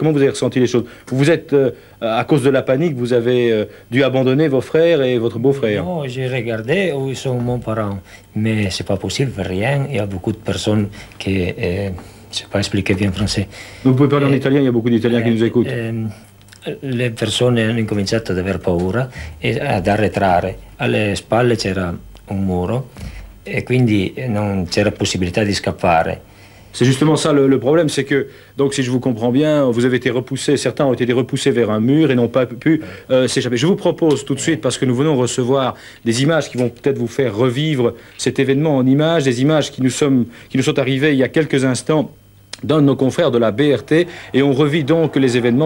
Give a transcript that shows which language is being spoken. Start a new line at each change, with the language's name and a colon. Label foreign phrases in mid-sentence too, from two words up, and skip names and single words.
French: Comment vous avez ressenti les choses? Vous êtes, à cause de la panique, vous avez dû abandonner vos frères et votre beau-frère? Non, j'ai regardé où sont mes parents, mais c'est pas possible, rien. Il y a beaucoup de personnes qui... je ne sais pas expliquer bien français. Vous pouvez parler en italien, il y a beaucoup d'Italiens qui nous écoutent.
Italian: Le persone hanno incominciato ad aver paura e ad arretrare. Alle spalle c'era un muro e quindi non c'era possibilità di scappare.
French: C'est justement ça le problème, c'est que, donc si je vous comprends bien, vous avez été repoussés, certains ont été repoussés vers un mur et n'ont pas pu s'échapper. Je vous propose tout de suite, parce que nous venons recevoir des images qui vont peut-être vous faire revivre cet événement en images, des images qui nous sont arrivées il y a quelques instants d'un de nos confrères de la BRT, et on revit donc les événements.